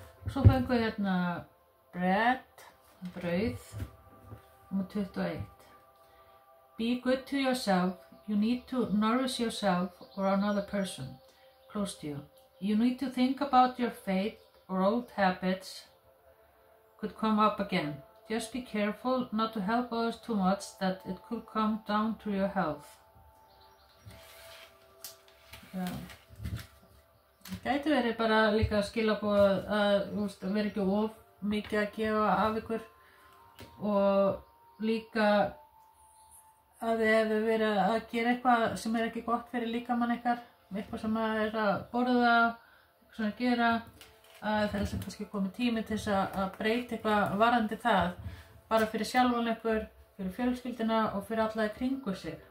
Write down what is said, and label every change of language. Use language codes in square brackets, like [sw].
[is] Svo fengum við hérna brauð, númer 21. [en] Be good to yourself. You need to nourish yourself or another person close to you. You need to think about your fate or old habits could come up again. Just be careful not to help others too much that it could come down to your health. [is] Já. Það gæti verið bara líka skilaboð að vera ekki of mikið að gefa af ykkur og líka að þið hefur verið að gera eitthvað sem er ekki gott fyrir líkamann ykkar, eitthvað sem er að borða, eitthvað sem er að gera, að það er sem kannski komið tími til þess að breyta eitthvað varðandi það, bara fyrir sjálfan ykkur, fyrir fjölskylduna og fyrir alla í kringu sig.